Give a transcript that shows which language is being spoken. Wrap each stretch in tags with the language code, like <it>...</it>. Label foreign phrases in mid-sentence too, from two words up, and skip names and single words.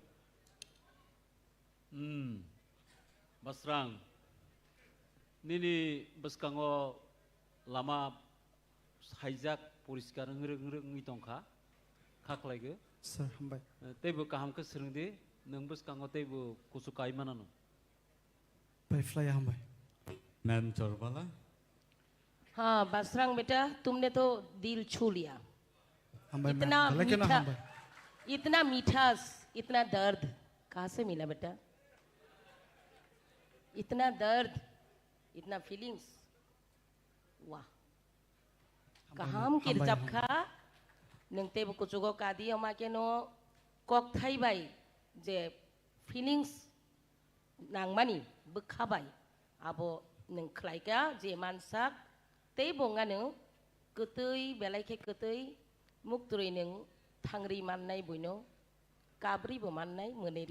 <trp>Basrang nini baskango lama haijak poriskar ngreng mitongkha khaklaige sir hambai tebo kaham ke serengde nang baskango tebo kusukai manano by fly hambai Ma'am Chorbala</trp> <hi>हाँ बसरंग बेटा तुमने तो दिल छू लिया</hi> <trp>hambai</trp> <hi>इतना</hi> <trp>belai kono</trp> <hi>मीठा</hi> <trp>hambai</trp> <hi>इतना मीठास इतना दर्द कहाँ से मिला बेटा इतना दर्द इतना फीलिंग्स</hi> <trp>वाह kaham kir japkha nengte buku jugo kadi omake no kok thai bai je feelings nangmani bukhabai abo neng khlaika je mansak tei bongano kutui belaike kutui mukturi neng thangri mannai buino kabri bo mannai moneri</trp>